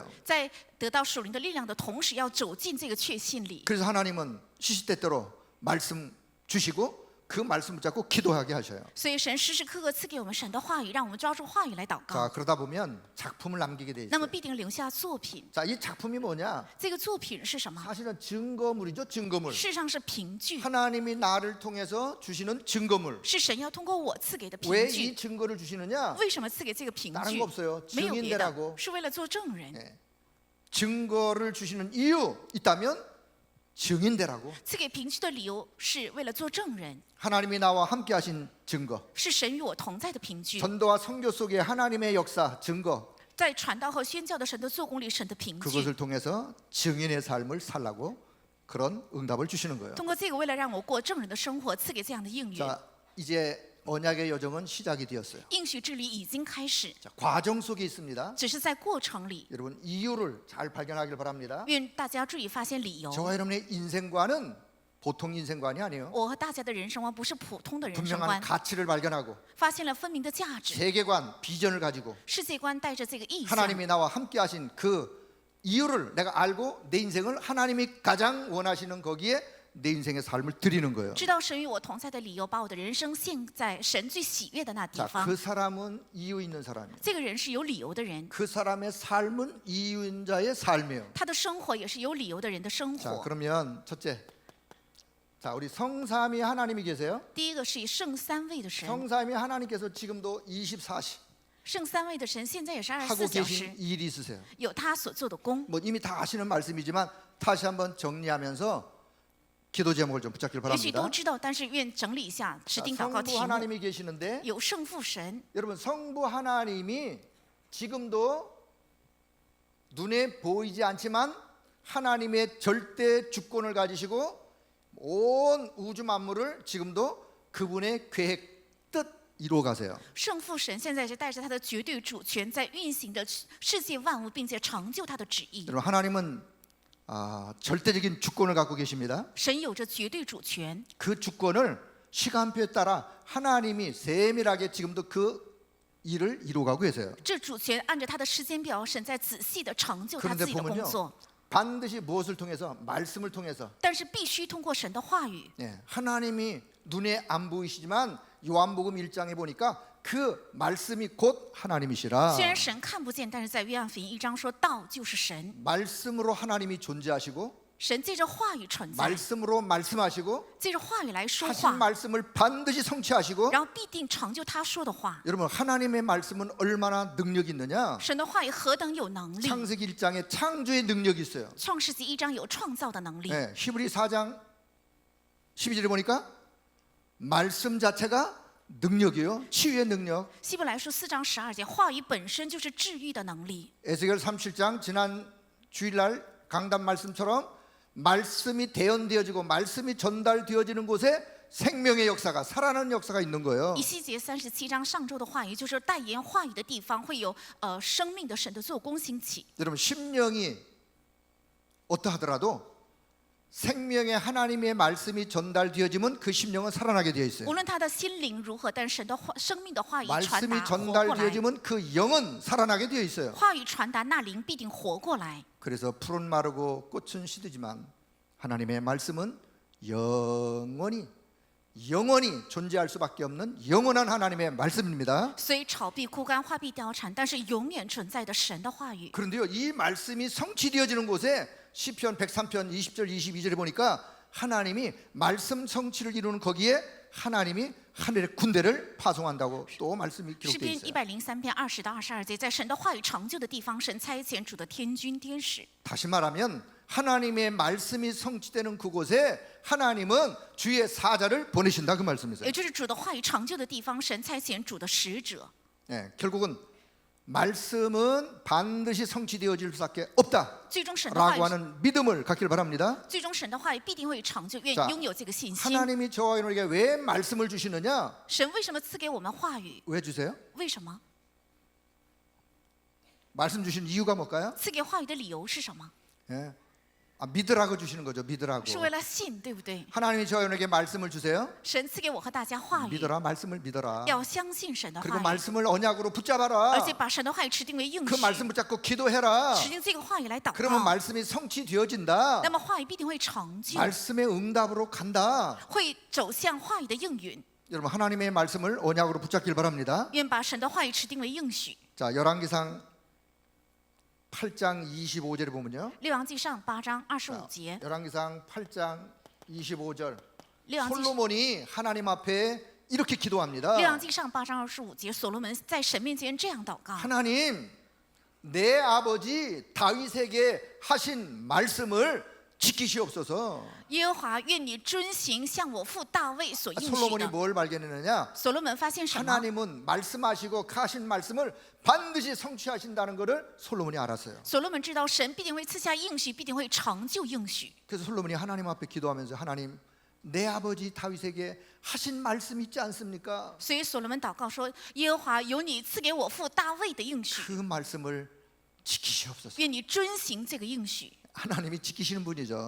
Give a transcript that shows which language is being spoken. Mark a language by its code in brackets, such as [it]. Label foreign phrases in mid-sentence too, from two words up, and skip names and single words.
[zh] 在得到属灵的力量的同时，要走进这个确信里。 [ko] 그래서 하나님은 시시때때로 말씀 주시고 그 말씀 붙잡고 기도하게 하셔요. [zh] 所以神时时刻刻赐给我们神的话语，让我们抓住话语来祷 [ko] 자, [zh] 告。 [ko] 그러다 보면 작품을 남기게 돼 [zh] 那么 [ko] 있어요. [zh] 必定留下作品。 [ko] 자, 이 작품이 뭐냐? [zh] 这个作品是什么？ [ko] 사실은 증거물이죠, 증거물. [zh] 事实上是凭据， [ko] 하나님이 나를 통해서 주시는 증거물. [zh] 是神要通过我赐给的 [ko] 왜 [zh] 凭 [ko] 이 [zh] 据。 [ko] 증거를 주시느냐? [zh] 为什么赐给这个凭 [ko] 다른 [zh] 据 [ko] 거 ？ 없어요. [zh] 没有别的 [ko] 증인되라고. ， [zh] 是为了做证人。 [ko] 증거를 주시는 이유 있다면 증인되라고. [zh] 赐给凭据的理由是为了做证人， [ko] 하나님이 나와 함께 하신 증거. [zh] 是神与我同在的凭据。 [ko] 전도와 선교 속에 하나님의 역사 증거. [zh] 在传道和宣教的神的做工里，神的凭据。 [ko] 그것을 통해서 증인의 삶을 살라고 그런 응답을 주시는 거예요. [zh] 通过这个，为了让我过证人的生活，赐给这样的应允。 [ko] 자, 이제 언약의 여정은 시작이 되었어요. [zh] 应许之旅已经开始， [ko] 자, 과정 속에 있습니다. [zh] 只是在过程里。 [ko] 여러분 이유를 잘 발견하길 바랍니다. [zh] 愿大家注意发现理由。 [ko] 저와 여러분의 인생관은 보통 인생관이 아니에요. [zh] 我和大家的人生观不是普通的人生 [ko] 분명한 [zh] 观， [ko] 가치를 발견하고 [zh] 发现了分明的价值。 [ko] 세계관, 비전을 가지고 [zh] 世界观带着这个意向， [ko] 하나님이 나와 함께 하신 그 이유를 내가 알고 내 인생을 하나님이 가장 원하시는 거기에 내 인생의 삶을 드리는 거예요. [zh] 知道神与我同在的理由，把我的人生献在神最喜悦的那地 [ko] 자, [zh] 方。 [ko] 그 사람은 이유 있는 사람이에요. [zh] 这个人是有理由的人， [ko] 그 사람의 삶은 이유인자의 삶이에요. [zh] 他的生活也是有理由的人的生 [ko] 자, [zh] 活。 [ko] 그러면 첫째, 자, 우리 성삼위 하나님이 계세요. [zh] 第一个是以圣三位的神， [ko] 성삼위 하나님께서 지금도 24시 [zh] 圣三位的神现在也是 [ko] 하고 [zh] 24小 [ko] 계신 [zh] 时， [ko] 일이 있으세요. [zh] 有他所做的功。 [ko] 뭐 이미 다 아시는 말씀이지만 다시 한번 정리하면서 기도 제목을 좀 붙잡길 [zh] 也许 [ko] 바랍니다. [zh] 都知道，但是愿整理一下指 [ko] 자, [zh] 定祷告 [ko] 성부 [zh] 题目。 [ko] 하나님이 계시는데 [zh] 有圣父神， [ko] 여러분 성부 하나님이 지금도 눈에 보이지 않지만 하나님의 절대 주권을 가지시고 온 우주 만물을 지금도 그분의 계획 뜻 이루어 가세요. [zh] 圣父神现在是带着他的绝对主权，在运行的世界万物，并且成就他的旨意。 [ko] 여러분 하나님은 절대적인 주권을 갖고 계십니다. [zh] 神有着绝对主权， [ko] 그 주권을 시간표에 따라 하나님이 세밀하게 지금도 그 일을 이루어가고 계세요. [zh] 这主权按照他的时间表，神在仔细的成就他 [ko] 그런데 [zh] 自己的工 [ko] 보면요 [zh] 作。 [ko] 반드시 무엇을 통해서 말씀을 통해서 [zh] 但是必须通过神的话语。 [ko] 하나님이 눈에 안 보이시지만 요한복음 1장에 보니까 그 말씀이 곧 하나님이시라. [zh] 虽然神看不见，但是在约翰福音1章说道就是神， [ko] 말씀으로 하나님이 존재하시고 [zh] 神借着话语存在， [ko] 말씀으로 말씀하시고 [zh] 借着话语来说 [ko] 하신 [zh] 话， [ko] 말씀을 반드시 성취하시고 [zh] 然后必定成就他说的话。 [ko] 여러분 하나님의 말씀은 얼마나 능력이 있느냐? [zh] 神的话语何等有能力！ [ko] 창세기 1장에 창조의 능력이 있어요. [zh] 创世纪1章有创造的能力， [ko] 히브리 4장 12절에 보니까 말씀 자체가 능력이에요. 치유의 능력. [zh] 希伯来书4章12节，话语本身就是治愈的能力。 [ko] 에스겔 37장 지난 주일날 강단 말씀처럼 말씀이 대언되어지고 말씀이 전달되어지는 곳에 생명의 역사가 살아나는 역사가 있는 거예요. [zh] 以西结37章上周的话语，就是代言话语的地方会有生命的神的做工兴起。 [ko] 여러분 심령이 어떠하더라도 생명의 하나님의 말씀이 전달되어지면 그 심령은 살아나게 되어 있어요. [zh] 无论他的心灵如何，但是神的话生命的话语传 [ko] 말씀이 [zh] 达活过来， [ko] 전달되어지면 그 영은 살아나게 되어 있어요. [zh] 话语传达，那灵必定活过来。 [ko] 그래서 풀은 마르고 꽃은 시들지만 하나님의 말씀은 영원히 존재할 수밖에 없는 영원한 하나님의 말씀입니다. [zh] 所以草必枯干，花必凋残，但是永远存在的神的话语。 [ko] 그런데요, 이 말씀이 성취되어지는 곳에 시편 103편 20절 22절에 보니까 하나님이 말씀 성취를 이루는 거기에 하나님이 하늘의 군대를 파송한다고 또 말씀이 [zh] 诗 [ko] 기록되어 [zh] 篇 [ko] 있어요. [zh] 103篇20到22节，在神的话语成就的地方，神差遣主的天军天使。 [ko] 다시 말하면 하나님의 말씀이 성취되는 그곳에 하나님은 주의 사자를 보내신다 그 말씀이세요. [zh] 也就是主的话语成就的地方，神差遣主的使者。 [ko] 네, 결국은 말씀은 반드시 성취되어질 수밖에 없다 [zh] 最终神的话 [ko] 라고 [zh] 语， [ko] 하는 믿음을 갖길 바랍니다. [zh] 最终神的话语必定会成就，愿 [ko] 자 [zh] 拥有这个信心。 [ko] 하나님이 저와 여러분에게 왜 말씀을 주시느냐? [zh] 神为什么赐给我们话语？ [ko] 왜 주세요? [zh] 为什么 [ko] 말씀 주신 이유가 뭘까요? [zh] 赐给话语的理由是什么？ [ko] 예. 믿으라고 주시는 거죠. 믿으라고. [zh] 是为了信，对不对？ [ko] 하나님이 저와 여러분에게 말씀을 주세요. [zh] 神赐给我和大家话语， [ko] 믿어라. 말씀을 믿어라. [zh] 要相信神的 [ko] 그리고 [zh] 话语， [ko] 말씀을 언약으로 붙잡아라. [zh] 而且把神的话语持定为应 [ko] 그 [zh] 许， [ko] 말씀 붙잡고 기도해라. [zh] 持定这个话语来祷 [ko] 그러면 [zh] 告， [ko] 말씀이 성취되어진다. [zh] 那么话语必定会成就， [ko] 말씀의 응답으로 간다. [zh] 会走向话语的应允。 [ko] 여러분 하나님의 말씀을 언약으로 붙잡길 바랍니다. [zh] 愿把神的话语持定为应许。 [ko] 자, 열왕기상 8장 25절에 보면요. [zh] 列王记上8章25节， [ko] 열왕기상 8장 25절. [zh] 列王记 [ko] 솔로몬이 하나님 앞에 이렇게 기도합니다. [zh] 列王记上8章25节，所罗门在神面前这样祷告： [ko] 하나님, 내 아버지 다윗에게 하신 말씀을 지키시옵소서. [zh] 耶和华，愿你遵行向我父大卫所应许 [ko] 솔로몬이 [zh] 的。 [ko] 뭘 발견했느냐? [zh] 所罗门发现什么？ [ko] 하나님은 말씀하시고 하신 말씀을 반드시 성취하신다는 것을 솔로몬이 알았어요. [zh] 所罗门知道神必定会赐下应许，必定会成就应许。 [ko] 그래서 솔로몬이 하나님 앞에 기도하면서 하나님, 내 아버지 다윗에게 하신 말씀 있지 않습니까? [zh] 所以所罗门祷告说：耶和华，有你赐给我父大卫的应许， [ko] 그 말씀을 지키시옵소서. [zh] 愿你遵行这个应许。 [ko] 하나님이 지키시는 분이죠.